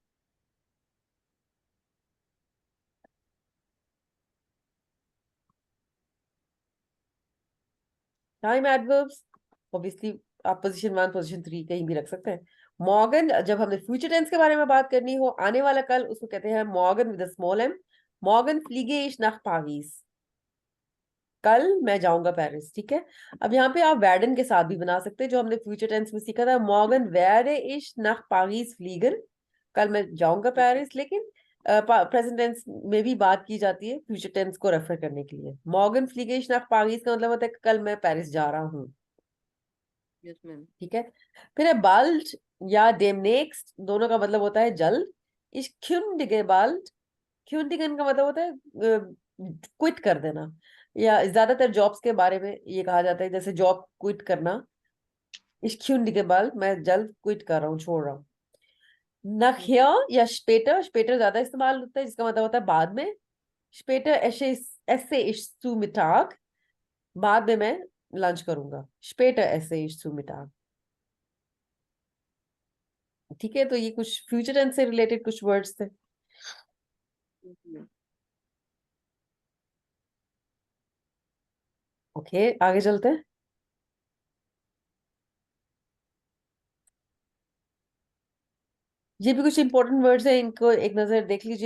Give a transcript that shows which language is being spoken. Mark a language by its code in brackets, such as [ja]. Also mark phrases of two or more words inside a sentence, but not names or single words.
[en] time adverbs, obviously [hi] आप [en] position 1 position 3 [hi] कहीं भी रख सकते हैं। मॉर्गन, जब हमने [en] future tense [hi] के बारे में बात करनी हो, आने वाला कल, उसको कहते हैं मॉर्गन [en] with small m. [de] Morgen fliege ich nach Paris. [hi] कल मैं जाऊंगा पेरिस। ठीक है। अब यहाँ पे आप वैडन के साथ भी बना सकते हैं, जो हमने [en] future tense [hi] में सीखा था। [de] मॉर्गन werde ich nach Paris fliegen। [hi] कल मैं जाऊंगा पेरिस, लेकिन [en] present tense [hi] में भी बात की जाती है [en] future tense [hi] को रेफर करने के लिए। [de] Morgen fliege ich nach Paris [hi] का मतलब होता है कल मैं पेरिस जा रहा हूँ। यस मैम। ठीक है। फिर है बाल्ड या demnächst, दोनों का मतलब होता है जल्द। [de] ich kündige bald। [hi] kündigen का मतलब होता है क्विट कर देना, या ज्यादातर जॉब्स के बारे में ये कहा जाता है, जैसे [en] job quit [hi] करना। [de] ich kündige bald, [hi] मैं जल्द क्विट कर रहा हूँ, छोड़ रहा हूँ। nachher या später, später ज्यादा इस्तेमाल होता है, जिसका मतलब होता है बाद में। [de] später esse ich zu Mittag। [hi] बाद में मैं लंच करूंगा। [de] später esse ich zu Mittag। [hi] ठीक है। तो ये कुछ [en] future tense [hi] से रिलेटेड कुछ वर्ड्स थे। ओके, आगे चलते हैं। ये भी कुछ [en] important words [hi] है, इनको एक नजर देख लीजिए।